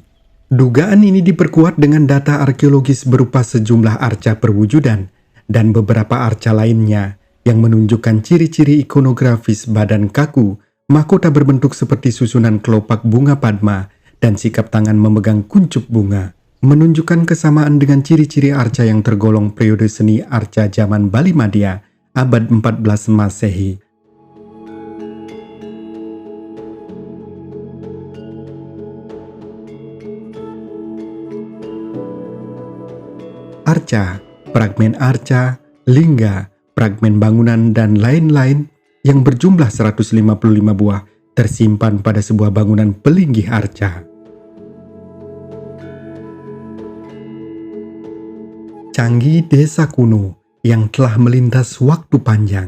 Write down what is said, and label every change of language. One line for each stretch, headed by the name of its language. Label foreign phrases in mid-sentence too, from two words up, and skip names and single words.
Indonesian: Dugaan ini diperkuat dengan data arkeologis berupa sejumlah arca perwujudan dan beberapa arca lainnya yang menunjukkan ciri-ciri ikonografis badan kaku, mahkota berbentuk seperti susunan kelopak bunga padma, dan sikap tangan memegang kuncup bunga, menunjukkan kesamaan dengan ciri-ciri arca yang tergolong periode seni arca zaman Bali Madya, abad 14 Masehi. Arca, fragmen arca, lingga, fragmen bangunan, dan lain-lain yang berjumlah 155 buah tersimpan pada sebuah bangunan pelinggih arca. Changi desa kuno yang telah melintas waktu panjang.